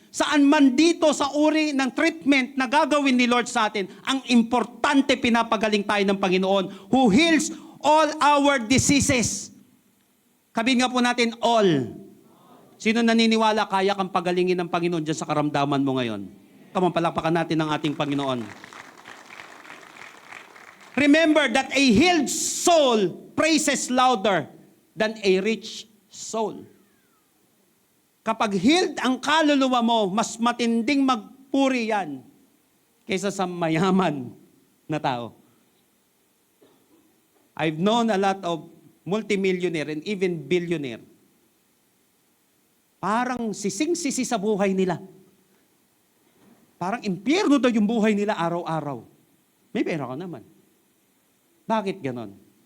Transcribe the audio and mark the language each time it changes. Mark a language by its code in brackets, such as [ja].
[tl] Saan man dito sa uri ng treatment na gagawin ni Lord sa atin, ang importante pinapagaling tayo ng Panginoon [en] who heals all our diseases. [tl] Sabihin nga po natin, all. Sino naniniwala kaya kang pagalingin ng Panginoon dyan sa karamdaman mo ngayon? [en] Come on, [tl] palakpakan natin ang ating Panginoon. [en] Remember that a healed soul praises louder than a rich soul. [tl] Kapag healed ang kaluluwa mo, mas matinding magpuri yan kaysa sa mayaman na tao. [en] I've known a lot of multimillionaire and even billionaire. [tl] Parang sising-sisi sa buhay nila. Parang impyerno daw yung buhay nila araw-araw. May pera ka naman. Bakit ganon?